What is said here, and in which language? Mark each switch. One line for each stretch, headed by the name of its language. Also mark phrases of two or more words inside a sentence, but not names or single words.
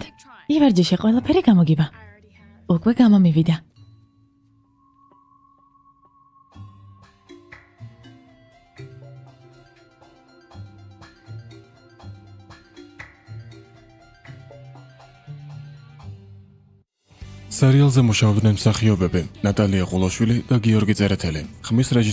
English: Keep trying.
Georgian: ივარჯიშე ყველაფერი გამოგიბა.
English: I already have.
Georgian: უკვე გამომივიდა. სერიალზე მუშაობდნენ მსახიობები ნატალია ყულოშვილი და გიორგი წერეთელი.